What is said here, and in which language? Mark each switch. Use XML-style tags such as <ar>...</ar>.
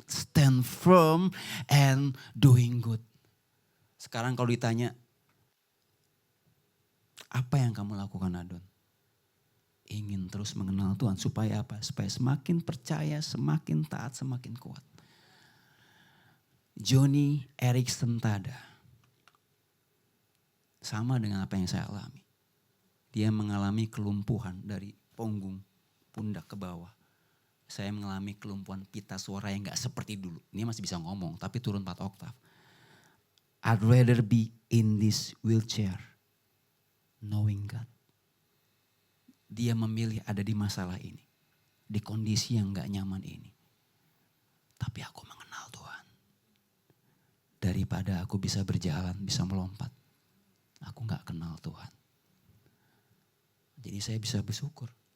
<en>Stand firm and doing good.</en> <id>Sekarang kalau ditanya, apa yang kamu lakukan Adon? Ingin terus mengenal Tuhan. Supaya apa? Supaya semakin percaya, semakin taat, semakin kuat. Johnny Erickson Tada. Sama dengan apa yang saya alami. Dia mengalami kelumpuhan dari punggung. Pundak ke bawah. Saya mengalami kelumpuhan pita suara yang gak seperti dulu. Ini masih bisa ngomong tapi turun 4 oktav.</id> <en>I'd rather be in this wheelchair knowing God.</en> <id>Dia memilih ada di masalah ini. Di kondisi yang gak nyaman ini. Tapi aku mengenal Tuhan. Daripada aku bisa berjalan, bisa melompat. Aku gak kenal Tuhan. Jadi saya bisa bersyukur.</id>